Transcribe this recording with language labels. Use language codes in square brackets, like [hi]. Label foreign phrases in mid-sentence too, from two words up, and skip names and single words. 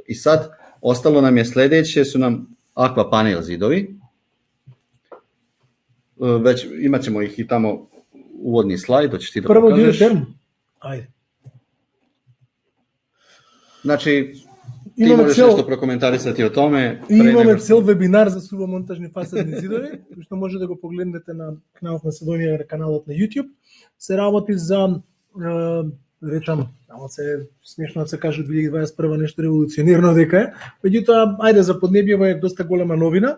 [sr] I sad ostalo nam je sledeće, su nam aqua panel zidovi. Već imat ćemo ih i tamo uvodni slajd, hoćeš ti da pokažeš? Prvo dio term. Ajde. Znači, ti možeš nešto prokomentarisati o tome. [mk] Имаме цел вебинар за сувомонтажни фасадни зидови, што може да го погледнете на Knauf Macedonija каналот на YouTube. Се работи за, речам, се смешно да се каже 2021 нешто револуционирно дека е, меѓутоа, ајде, за поднебјево е доста голема новина.